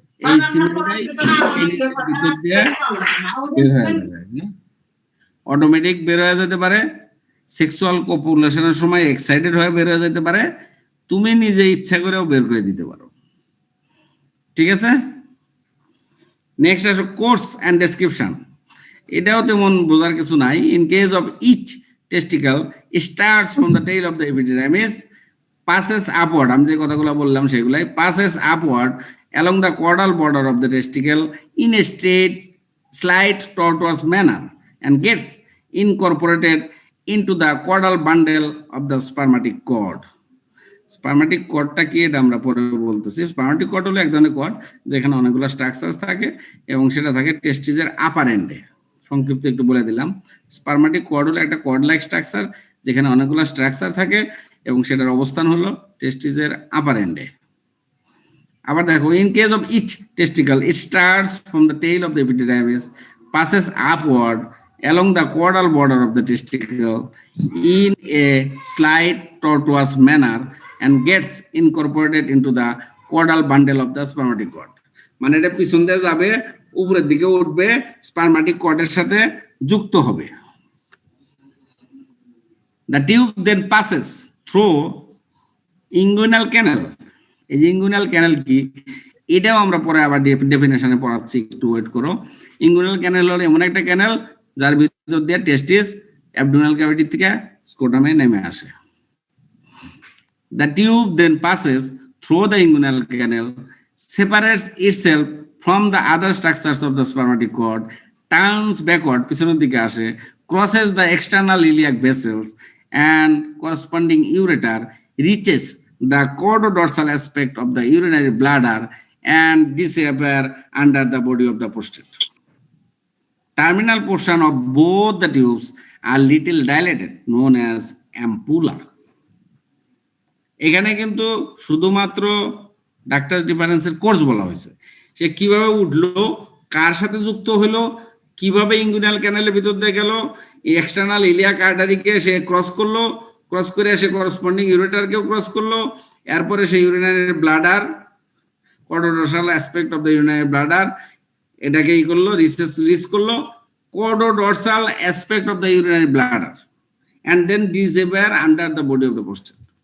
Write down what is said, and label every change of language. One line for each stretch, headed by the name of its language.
Bangla: এই সিমেনটাই ভিতর দিয়ে বের হয়ে যাবে, অটোমেটিক বের হয়ে যেতে পারে, সেক্সুয়াল কপুলেশনের সময় এক্সাইটেড হয়ে বের হয়ে যেতে পারে, তুমি নিজে ইচ্ছা করেও বের করে দিতে পারো। ঠিক আছে, নেক্সট আসো কোর্স এন্ড ডেসক্রিপশন। এটাও তেমন বোঝার কিছু নাই।
English: in case of each testicle starts from the tail of the epidermis, passes upward,
Bangla: আমি যে কথাগুলো বললাম সেগুলাই,
English: passes upward along the caudal border of the testicle in a straight slight tortuous manner and gets incorporated into the caudal bundle of the spermatic cord.
Bangla: স্পারমাটিক কর্ডটা কি, এটা আমরা পরে বলতেছি। স্পারমাটিক cord হলো এক ধরনের কর্ড যেখানে অনেকগুলো স্ট্রাকচার থাকে এবং সেটা থাকে টেস্টিসের আপার এন্ডে। সংক্ষিপ্ত একটু বলে দিলাম, স্পারমাটিক কর্ড হলো একটা কর্ড লাইক স্ট্রাকচার যেখানে অনেকগুলো স্ট্রাকচার থাকে এবং সেটার অবস্থান হলো টেস্টিসের আপার এন্ডে।
English: আবার দেখো, in case of each testicle it starts from the tail of the epidermis, passes upward along the caudal border of the testicle in a slight tortuous manner and gets incorporated into the caudal bundle of the spermatic cord,
Bangla: মানে এটা পিছন দিয়ে যাবে, উপরের দিকে উঠবে, spermatic কর্ডের সাথে যুক্ত হবে।
English: The tube then passes through inguinal canal.
Bangla: এই যে ইঙ্গুইনাল ক্যানাল কি, এটাও আমরা পরে আবার ডেফিনেশনে পড়াচ্ছি, একটু ওয়েট করো। ইঙ্গুইনাল ক্যানাল হলো এমন একটা ক্যানাল যার ভিতর দিয়ে টেস্টিস অ্যাবডোমিনাল ক্যাভিটি থেকে স্কোটামে নেমে আসে।
English: The tube then passes through the inguinal canal, separates itself from the other structures of the spermatic cord, turns backward,
Bangla: পিছনের দিকে আসে,
English: crosses the external iliac vessels and corresponding ureter, reaches the chordodorsal aspect of the urinary bladder and disappear under the body of the prostate. Terminal portion of both the tubes are little dilated, known as ampulla.
Bangla: এখানে কিন্তু শুধুমাত্র doctor ডিফারেন্সের course বলা হয়েছে, সে কিভাবে উঠলো, কার সাথে যুক্ত হলো, কিভাবে ইঙ্গুইনাল ক্যানালের ভিতর দিয়ে গেল, এক্সটার্নাল ইলিয়াক আর্টারিকে সে ক্রস করলো, ক্রস করে সে করসপন্ডিং ইউরেটারকেও ক্রস করলো, এরপরে সে urinary bladder,
English: Caudodorsal aspect of the urinary bladder, এটাকে ই করলো, রিস করলো, caudodorsal aspect of the urinary bladder and then disappear under the body of the prostate.